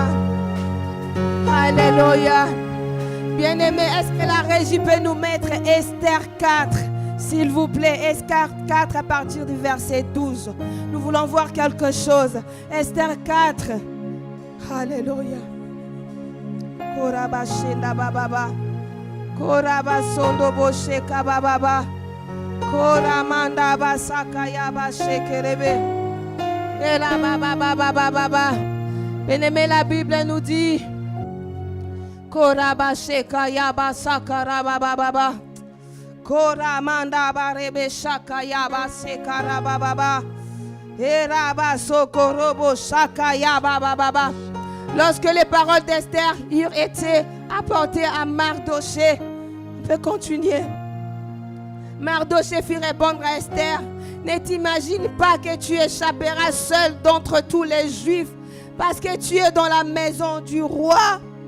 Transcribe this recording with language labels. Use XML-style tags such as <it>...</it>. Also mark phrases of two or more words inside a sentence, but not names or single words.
<fr>Alléluia. Bien-aimés, est-ce que la régie peut nous mettre Esther 4, s'il vous plaît? Esther 4 à partir du verset 12. Nous voulons voir quelque chose. Esther 4. Alléluia. Korabashinda bababa. Korabasondo bosheka bababa. Koramanda basakaya bashekerebe. Et là, baba. Bien-aimé, la Bible nous dit Korabasheka yaba sakara baba. Koramanda barebe shaka yaba sekara baba. Eraba sokorobo shaka yaba baba. Lorsque les paroles d'Esther eurent été apportées à Mardoché, on peut continuer. Mardoché fit répondre à Esther: ne t'imagine pas que tu échapperas seul d'entre tous les Juifs parce que tu es dans la maison du roi.</fr>